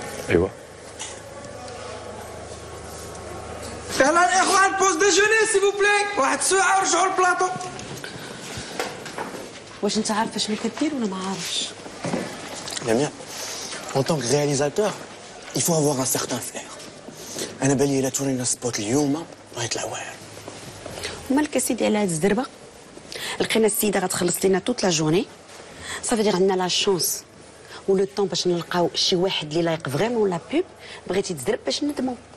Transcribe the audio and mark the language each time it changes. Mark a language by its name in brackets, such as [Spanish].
[Arabic] ايوا يلا الاخوان [French] بوز ديجوني سي بو بلاي، [Arabic] واحد الساعه ورجعوا للبلاطو. واش انت عارف شنو كدير ولا ما عارفش؟ [French] Bien, en tant que réalisateur, il faut avoir un certain flair. [Arabic] أنا بالي إلا تورينا سبوت اليوم غيطلع واعر. مالك سيدي على هاد الزربه؟ لقينا السيده غتخلص لينا توت لا جورني، صافي دير عندنا لا شونس ولو طون باش نلقاو شي واحد اللي لايق فريمون لا بوب بغيتي تزرب باش ندمو.